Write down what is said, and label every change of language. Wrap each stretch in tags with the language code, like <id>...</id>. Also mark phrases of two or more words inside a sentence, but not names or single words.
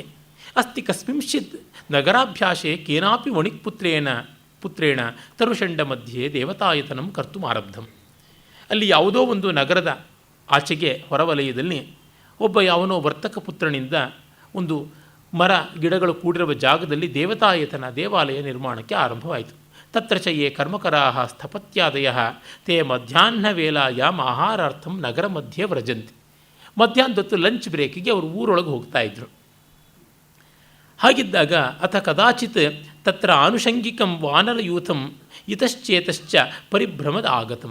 <sa>ಅಸ್ತಿ ಕಸ್ಮಿಂಶ್ಚಿತ್ ನಗರಾಭ್ಯಾಸೆ ಕೇನಾಪಿ ಪುತ್ರೇಣ ತರುಷಂಡ ಮಧ್ಯೆ ದೇವತಾಯತನಂ ಕರ್ತು ಆರಬ್ಧಂ.</sa> <kn>ಅಲ್ಲಿ ಯಾವುದೋ ಒಂದು ನಗರದ ಆಚೆಗೆ ಹೊರವಲಯದಲ್ಲಿ ಒಬ್ಬ ಯಾವನೋ ವರ್ತಕ ಪುತ್ರನಿಂದ ಒಂದು ಮರ ಗಿಡಗಳು ಕೂಡಿರುವ ಜಾಗದಲ್ಲಿ ದೇವತಾಯತನ, ದೇವಾಲಯ ನಿರ್ಮಾಣಕ್ಕೆ ಆರಂಭವಾಯಿತು.</kn> <sa>ತತ್ರ ಚ ಯೇ ಕರ್ಮಕರಾಹ ಸ್ಥಪತ್ಯಾದಯ ತೇ ಮಧ್ಯಾಹ್ನ ವೇಲಾಯಾಮ್ ಆಹಾರಾರ್ಥಂ ನಗರ ಮಧ್ಯೆ ವ್ರಜಂತಿ.</sa> <kn>ಮಧ್ಯಾಹ್ನದೊತ್ತು</kn> <en>lunch breakige</en> <kn>ಅವರು ಊರೊಳಗೆ ಹೋಗ್ತಾಯಿದ್ರು.</kn> <sa>ಹಾಗಿದ್ದಾಗ ಅಥ ಕದಾಚಿತ್ ತತ್ರ ಆನುಷಂಗಿಕಂ ವಾನರಯೂಥಂ ಇತಶ್ಚೇತಶ್ಚ ಪರಿಭ್ರಮದ ಆಗತಂ.</sa>